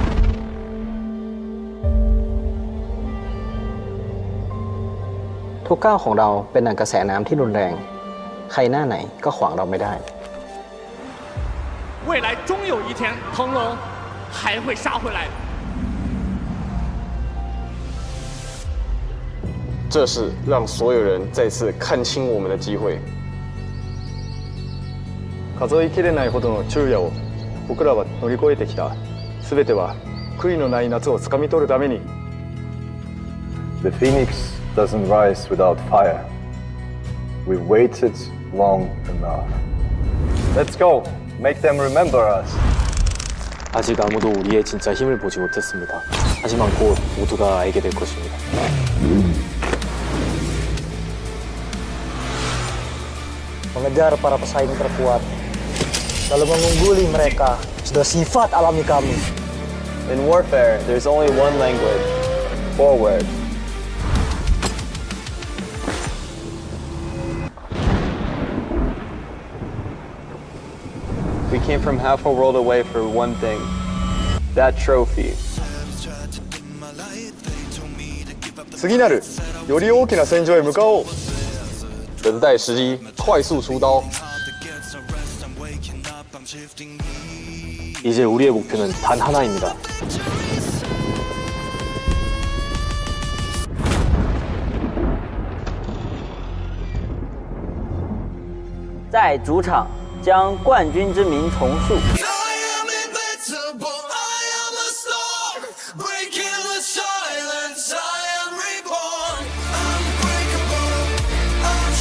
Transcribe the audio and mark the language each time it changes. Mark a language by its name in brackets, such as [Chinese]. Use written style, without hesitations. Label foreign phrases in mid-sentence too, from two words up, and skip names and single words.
[Thai] ทุกก้าวของเราเป็นดั่งกระแสน้ำที่รุนแรง ใครหน้าไหนก็ขวางเราไม่ได้ [Chinese] 未来终有一天，腾龙还会杀回来。这是让所有人再次看清我们的机会。 [Japanese] 数えきれないほどの昼夜を僕らは乗り越えてきた。全ては悔いのない夏をつかみ取るために。 [English] The phoenix doesn't rise without fire. We've waited long enough. Let's go. Make them remember us. [Korean] 아직 아무도 우리의 진짜 힘을 보지 못했습니다. 하지만 곧 모두가 알게 될 것입니다. [Indonesian] Mengejar para pesaing terkuat, lalu mengungguli mereka sudah sifat alami kami. [English] In warfare, there's only one language: forward. We came from half a world away for one thing: that trophy. [Japanese] 次なるより大きな戦場へ向かおう。 [Chinese] 等待时机，快速出刀。 [Korean] 이제 우리의 목표는 단 하나입니다. [Chinese] 在主场将冠军之名重塑。 [English] Unbreakable,